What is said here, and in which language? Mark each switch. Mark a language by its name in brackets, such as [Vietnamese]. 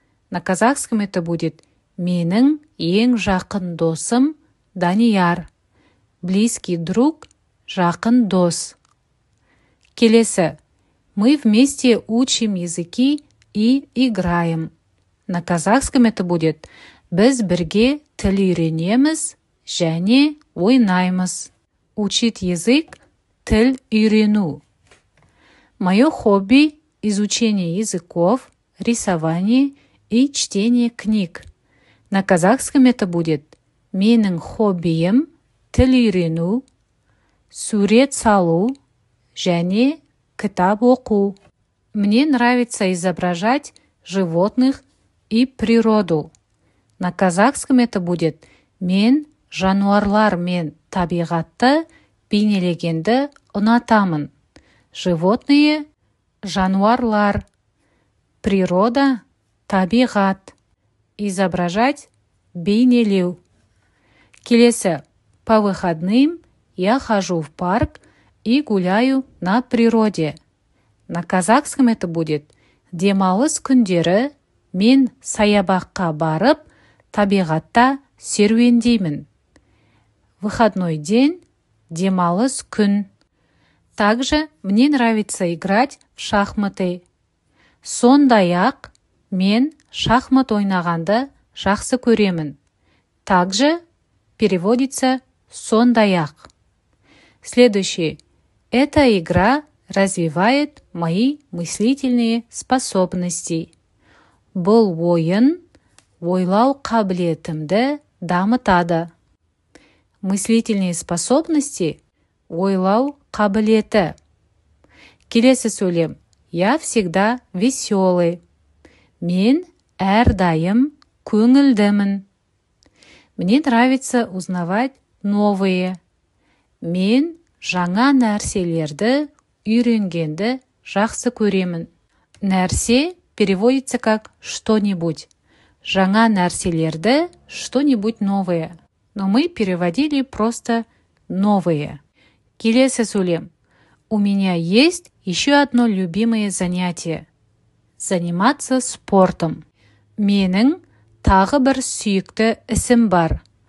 [Russian] На казахском это будет [Kazakh] менің ең жақын досым Данияр. [Russian] Близкий друг, [Kazakh] жақын дос. Келесі. [Russian] Мы вместе учим языки и играем. На казахском это будет [Kazakh] біз бірге тіл үйренеміз және ойнаймыз. [Russian] Учить язык – [Kazakh] тіл үйрену. [Russian] Мое хобби – изучение языков, рисование и чтение книг. На казахском это будет [Kazakh] менің хоббиім тіл үйрену, сурет салу және кітап оқу. [Russian] Мне нравится изображать животных и природу. На казахском это будет [Kazakh] «Мен жануарлар мен табиғатты бейнелегенді ұнатамын». [Russian] Животные – жануарлар, природа – табиғат, изображать – бейнелеу. Келесі. По выходным я хожу в парк и гуляю на природе. На казахском это будет [Kazakh] демалыс күндері мен саябаққа барып, табиғатта серуендеймін. [Russian] Выходной день – [Kazakh] демалыс күн. [Russian] Также мне нравится играть в шахматы. [Kazakh] Сондай-ақ мен шахмат ойнағанды жақсы көремін. [Russian] Также переводится сондай-ақ. Следующий. Эта игра развивает мои мыслительные способности. [Kazakh] Бұл ойын ойлау қабілетімді дамытады. [Russian] Мыслительные способности – [Kazakh] ойлау қабілеті. Келесі сөйлем. [Russian] Я всегда веселый. [Kazakh] Мен әрдайым көңілдімін. [Russian] Мне нравится узнавать новые. [Kazakh] Мен жаңа нәрселерді үйренгенді жақсы көремін. [Russian] Нәрсе переводится как что-нибудь. [Kazakh] Жаңа нәрселерді [Russian] что-нибудь новое. Но мы переводили просто новые. [Kazakh] Келесі сөйлем. [Russian] У меня есть еще одно любимое занятие. Заниматься спортом. [Kazakh] Менің тағы бір сүйікті ісім бар.